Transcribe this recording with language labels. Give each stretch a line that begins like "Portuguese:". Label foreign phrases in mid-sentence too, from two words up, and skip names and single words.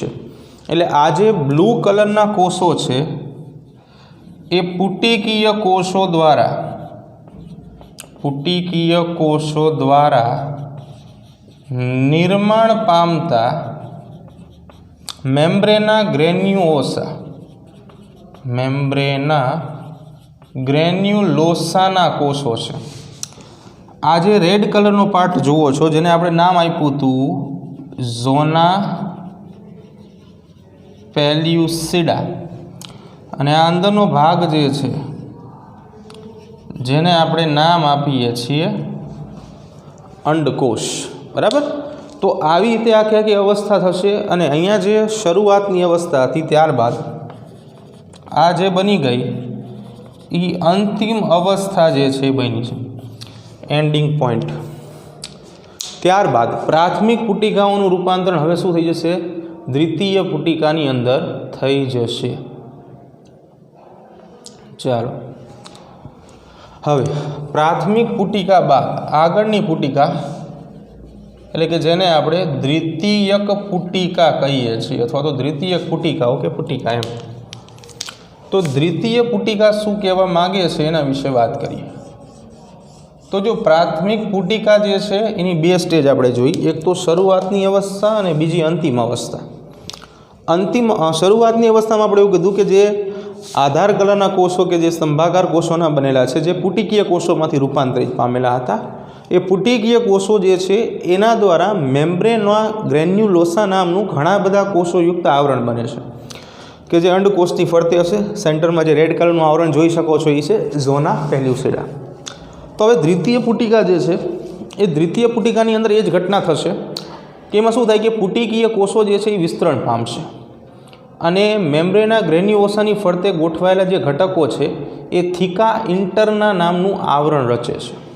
Gujarati: એટલે આ જે
English: blue colorna
Gujarati: કોષો છે એ પુટિકીય કોષો દ્વારા નિર્માણ પામતા મેમ્બ્રેના ગ્રેન્યુલોસાના કોષો છે। આ જે
English: red colorno
Gujarati: પાર્ટ જુઓ છો જેને આપણે નામ આપ્યું હતું ઝોના પેલ્યુસિડા અને આ અંદરનો ભાગ જે છે જેને આપણે નામ આપીએ છીએ અંડકોષ। બરાબર। તો આવી રીતે આખી આખી અવસ્થા થશે અને અહીંયા જે શરૂઆતની અવસ્થા હતી ત્યારબાદ આ જે બની ગઈ ઈ અંતિમ અવસ્થા જે છે બની છે
English: ending point.
Gujarati: ત્યારબાદ પ્રાથમિક પુટિકાઓનું રૂપાંતરણ હવે શું થઈ જશે દ્વિતીય પુટિકાની અંદર થઈ જશે। ચલો હવે પ્રાથમિક પુટિકા બાદ આગળની પુટિકા એટલે કે જેને આપણે દ્વિતીયક પુટિકા કહીએ છીએ અથવા તો દ્વિતીયક પુટિકાઓ કે પુટિકા એમ। તો દ્વિતીય પુટિકા શું કહેવા માંગે છે એના વિષે વાત કરીએ। તો જો પ્રાથમિક પુટિકા જે છે એની બે સ્ટેજ આપણે જોઈ। એક તો શરૂઆતની અવસ્થા અને બીજી અંતિમ અવસ્થા। અંતિમ શરૂઆતની અવસ્થામાં આપણે એવું કીધું કે જે આધાર કલરના કોષો કે જે સ્તંભાકાર કોષોના બનેલા છે જે પુટિકીય કોષોમાંથી રૂપાંતરિત પામેલા હતા એ પુટિકીય કોષો જે છે એના દ્વારા મેમ્બ્રેના ગ્રેન્યુલોસા નામનું ઘણા બધા કોષોયુક્ત આવરણ બને છે કિ જે અંડકોષની ફરતે હશે। સેન્ટરમાં જે
English: red colornu
Gujarati: આવરણ જોઈ શકો છો એ છે ઝોના પેલ્યુસિડા। તો હવે દ્વિતીય પુટિકા જે છે એ દ્વિતીય પુટિકાની અંદર એ જ ઘટના થશે કિ એમાં શું થાય કિ પુટિકીય કોષો જે છે એ વિસ્તરણ પામશે અને મેમ્બ્રેના ગ્રેન્યુલોસાની ફરતે ગોઠવાયેલા જે ઘટકો છે એ થીકા ઇન્ટરના નામનું આવરણ રચે છે।